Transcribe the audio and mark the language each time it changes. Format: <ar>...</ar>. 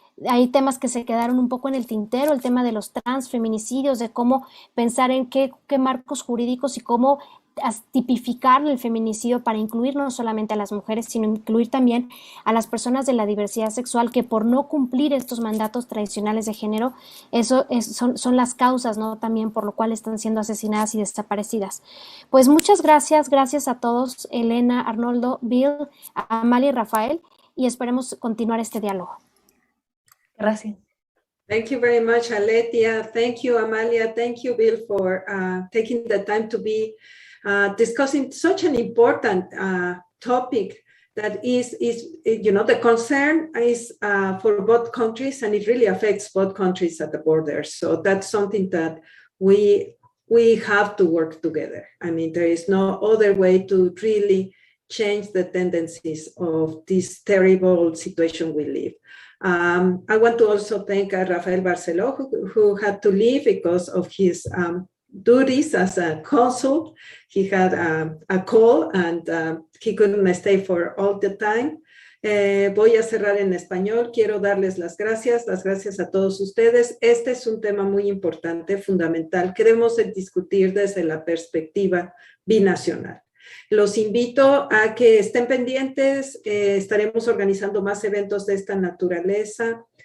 <es>Hay temas que se quedaron un poco en el tintero, el tema de los transfeminicidios, de cómo pensar en qué marcos jurídicos y cómo tipificar el feminicidio para incluir no solamente a las mujeres, sino incluir también a las personas de la diversidad sexual, que por no cumplir estos mandatos tradicionales de género, son las causas, ¿no? También por lo cual están siendo asesinadas y desaparecidas. Pues muchas gracias a todos, Elena, Arnoldo, Bill, Amalia y Rafael, y esperemos continuar este diálogo. Gracias.</es> <en>Thank you very much, Aletia. Thank you, Amalia. Thank you, Bill, for taking the time to be discussing such an important topic that is, you know, the concern is for both countries, and it really affects both countries at the border. So that's something that we have to work together. I mean, there is no other way to really change the tendencies of this terrible situation we live. I want to also thank Rafael Barceló, who had to leave because of his duties as a consul. He had a call and he couldn't stay for all the time.</en> <es>Voy a cerrar en español. Quiero darles las gracias a todos ustedes. Este es un tema muy importante, fundamental, que debemos discutir desde la perspectiva binacional. Los invito a que estén pendientes. Estaremos organizando más eventos de esta naturaleza.</es>